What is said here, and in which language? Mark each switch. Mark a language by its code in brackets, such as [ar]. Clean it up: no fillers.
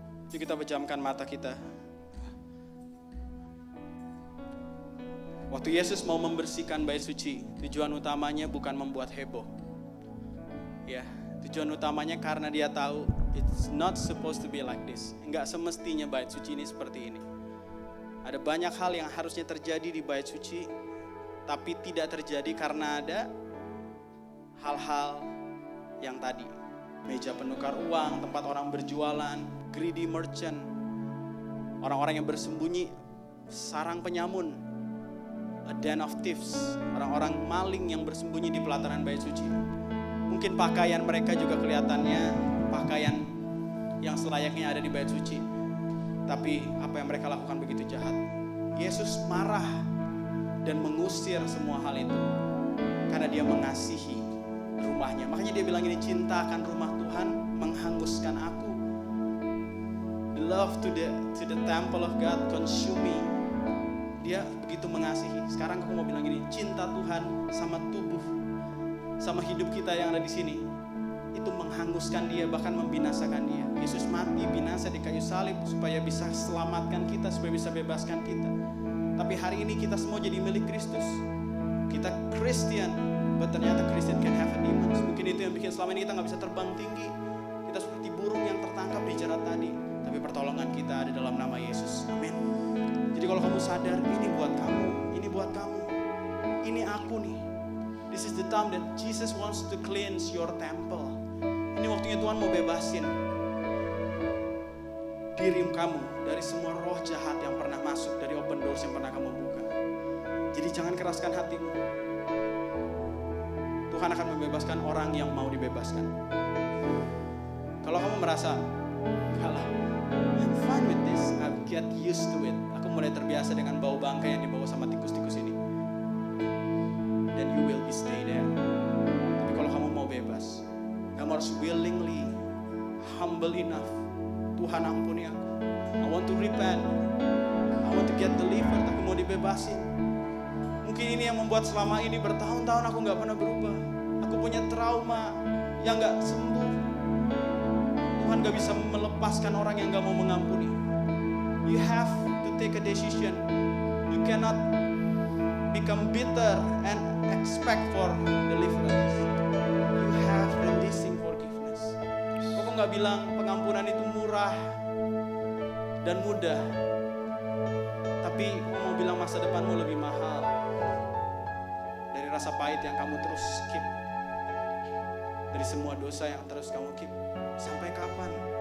[id] Yuk kita pejamkan mata kita. Waktu Yesus mau membersihkan bait suci, tujuan utamanya bukan membuat heboh. Ya, tujuan utamanya karena dia tahu [en] it's not supposed to be like this. [id] Enggak semestinya bait suci ini seperti ini. Ada banyak hal yang harusnya terjadi di bait suci, tapi tidak terjadi karena ada hal-hal yang tadi. Meja penukar uang, tempat orang berjualan, greedy merchant, orang-orang yang bersembunyi, sarang penyamun, [en] a den of thieves, [id] orang-orang maling yang bersembunyi di pelataran bait suci. Mungkin pakaian mereka juga kelihatannya pakaian yang selayaknya ada di bait suci, tapi apa yang mereka lakukan begitu jahat. Yesus marah dan mengusir semua hal itu karena dia mengasihi rumahnya. Makanya dia bilang ini, cinta akan rumah Tuhan menghanguskan aku. [en] love to the temple of God consume me. [id] Dia begitu mengasihi. Sekarang aku mau bilang gini, cinta Tuhan sama tubuh, sama hidup kita yang ada di sini, itu menghanguskan dia, bahkan membinasakan dia. Yesus mati, binasa di kayu salib supaya bisa selamatkan kita, supaya bisa bebaskan kita. Tapi hari ini kita semua jadi milik Kristus. [en] Kita Christian, but ternyata Christian can have a demons. [id] Mungkin itu yang bikin selama ini kita gak bisa terbang tinggi. Kita seperti burung yang tertangkap di jerat tadi. Tapi pertolongan kita ada dalam nama Yesus. Amin. Jadi kalau kamu sadar, ini buat kamu, ini buat kamu, ini aku nih. [en] This is the time that Jesus wants to cleanse your temple. [id] Ini waktunya Tuhan mau bebasin diri kamu dari semua roh jahat yang pernah masuk, dari open doors yang pernah kamu buka. Jadi jangan keraskan hatimu. Tuhan akan membebaskan orang yang mau dibebaskan. [en] Kalau kamu merasa, kalah, I'm fine with this, I get used to it. [id] Aku mulai terbiasa dengan bau bangkai yang dibawa sama tikus-tikus ini. [en] Then you will be stay there. [id] Tapi kalau kamu mau bebas, kamu harus [en] willingly, humble enough. [id] Tuhan ampuni aku. [en] I want to repent. I want to get delivered. [id] Aku mau dibebasin. Mungkin ini yang membuat selama ini bertahun-tahun aku gak pernah berubah. Aku punya trauma yang gak sembuh. Tuhan gak bisa melepaskan orang yang gak mau mengampuni. [en] You have to take a decision. You cannot become bitter and expect for deliverance. You have releasing forgiveness. [id] Aku gak bilang pengampunan itu murah dan mudah. Tapi aku mau bilang masa depanmu lebih mahal dari rasa pahit yang kamu terus keep, dari semua dosa yang terus kamu keep. Sampai kapan?